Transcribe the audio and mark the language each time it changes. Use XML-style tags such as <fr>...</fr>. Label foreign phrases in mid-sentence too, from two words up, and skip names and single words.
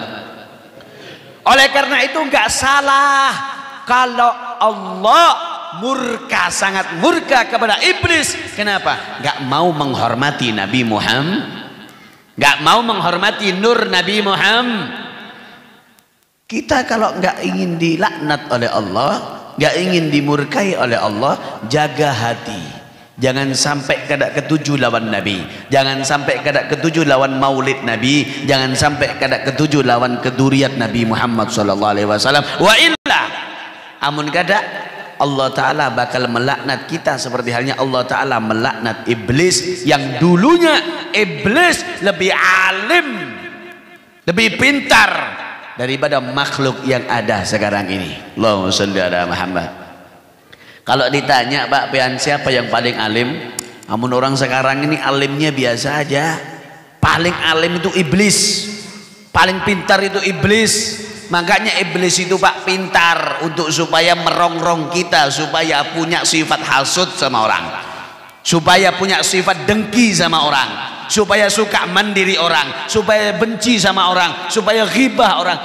<id>Oleh karena itu enggak salah kalau Allah murka, sangat murka kepada iblis. Kenapa? Enggak mau menghormati Nabi Muhammad, enggak mau menghormati nur Nabi Muhammad. Kita kalau nggak ingin dilaknat oleh Allah, nggak ingin dimurkai oleh Allah, jaga hati. Jangan sampai</id> <bjn>kada ketujuh lawan</bjn> <id>Nabi, jangan sampai</id> <bjn>kada ketujuh lawan</bjn> <id>maulid Nabi, jangan sampai</id> <bjn>kada ketujuh lawan</bjn> <id>keduriat Nabi Muhammad</id> <ar>صلى الله عليه وسلم. وإلا</ar> <bjn>amun kada,</bjn> <id>Allah Ta'ala bakal melaknat kita seperti halnya Allah Ta'ala melaknat iblis, yang dulunya iblis lebih alim, lebih pintar daripada makhluk yang ada sekarang ini.</id> <ar>اللهم صل على محمد.</ar> <id>Kalau ditanya, Pak Pian, siapa yang paling alim? Namun orang sekarang ini alimnya biasa aja. Paling alim itu iblis, paling pintar itu iblis. Makanya iblis itu Pak pintar untuk supaya merongrong kita, supaya punya sifat hasud sama orang, supaya punya sifat dengki sama orang, supaya suka mandiri orang, supaya benci sama orang, supaya ghibah orang.</id>